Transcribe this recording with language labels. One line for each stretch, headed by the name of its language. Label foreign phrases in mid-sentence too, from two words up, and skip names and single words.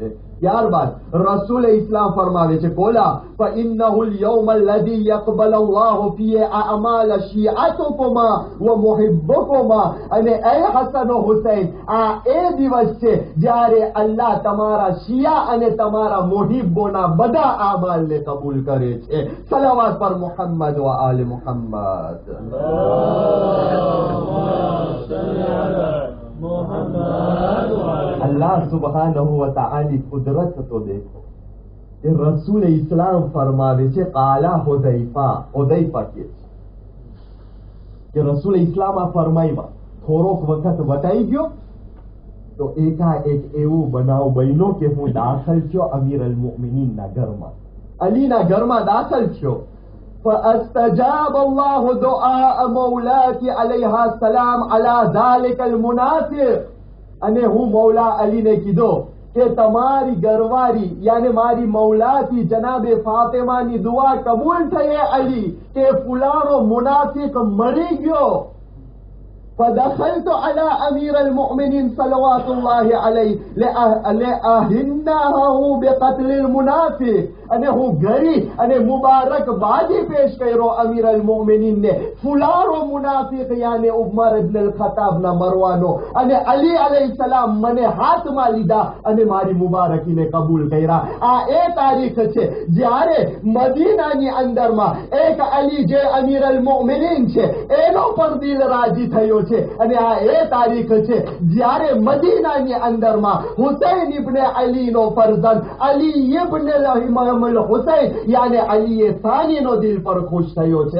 Gujarati: ત્યારબાદ રસૂલે ઇસ્લામ ફરમાવે છે
Arabic: قال فإنه اليوم الذي يقبل الله فيه أعمال شيعتكما ومحبيكما,
Gujarati: અને એ હસન વ હુસૈન, આ એ દિવસ છે જ્યારે અલ્લાહ તમારા શિયા અને તમારા મુહિબ્બોના બધા આમાલને કબૂલ કરે છે. સલાવત પર મોહમ્મદ વ આલે મોહમ્મદ. અલ્લાહ સુબ્હાનહુ વ તઆલા કુદરત તો દેખો. યે રસૂલ ઇસ્લામ ફરમાવે છે કાલા હુદૈફા કે રસૂલ ઇસ્લામ આ ફરમાઈમાં થોડોક વખત વટાઈ ગયો તો એકાએક એવું બનાવ બન્યો કે હું દાખલ થયો અમીર અલ મુમિનીનના ઘરમાં, અલીના ઘરમાં દાખલ થયો.
Arabic: فاستجاب الله دعاء مولاتی علیها السلام على ذلك المنافق,
Gujarati: અને હું મૌલા અલીને કીધો કે તમારી ઘરવાળી યાને મારી મૌલાથી જનાબે ફાતિમાની દુઆ કબૂલ થઈ અલી કે ફુલાણો મુનાફિક મરી ગયો.
Arabic: فدخلت على أمير المؤمنين صلوات الله عليه لأهنه بقتل المنافق,
Gujarati: અને હું ઘરી અને મુબારકબાદી પેશ કર્યો અમીર અલ મુમિનીન ને ફુલારો મુનાફિક યાને ઉમર ઇબ્ન અલ ખત્તાબ ના મરવાનો, અને અલી અલૈહિ સલામ મને હાથમાં લીધા અને મારી મુબારકીને કબૂલ કર્યા. આ એ તારીખ છે જ્યારે મદીનાની અંદરમાં એક અલી જે અમીર અલ મુમિનીન છે એનો પણ દિલ રાજી થયો છે, અને આ એ તારીખ છે જ્યારે મદીનાની અંદરમાં હુસૈન ઇબ્ન અલી નો ફરઝંદ અલી ઇબ્ન હુસૈન યાને અલી સાની નો દિલ પર ખુશ થયો છે.